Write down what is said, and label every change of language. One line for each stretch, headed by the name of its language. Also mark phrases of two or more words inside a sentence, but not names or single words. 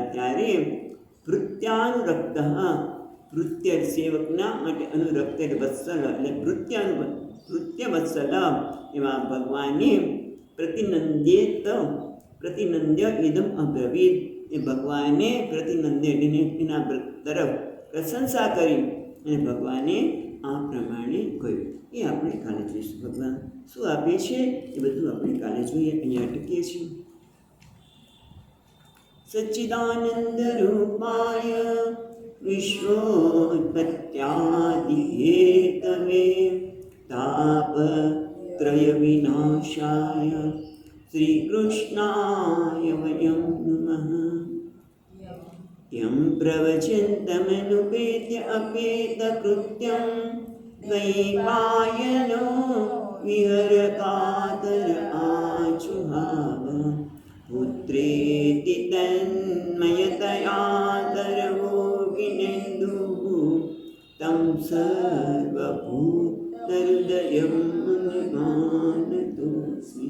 Gujarati: ત્યારે ભૃત્યાનુરક્ત, ભૃત્ય સેવકના માટે અનુરક્ત એટલે વત્સલ, એટલે ભૃત્ય વત્સલ એવા ભગવાને
Sanskrit: प्रतिनंद्य इदम अब्रवीत,
Gujarati: એ ભગવાને પ્રતિનંદ્ય એના તરફ પ્રશંસા કરી અને ભગવાને આ પ્રમાણે કહ્યું. એ આપણે કાલે જોઈશું. ભગવાન શું આપે છે એ બધું આપણે કાલે જોઈએ. અહીંયા અટકીએ છીએ.
Sanskrit: सच्चिदानंद रूपाय विश्वोत्पत्यादि हेतवे तापत्रय विनाशाय श्रीकृष्णाय वयं नमः। यं प्रवचन्तमनुपेत्य अपेतकृत्यं द्वैपायनो विहरकातर आजुहाव पुत्रेति तन्मयतया तरवोऽभिनेन्दुः तं सर्वभूतहृदयं मुनिमानतोऽस्मि।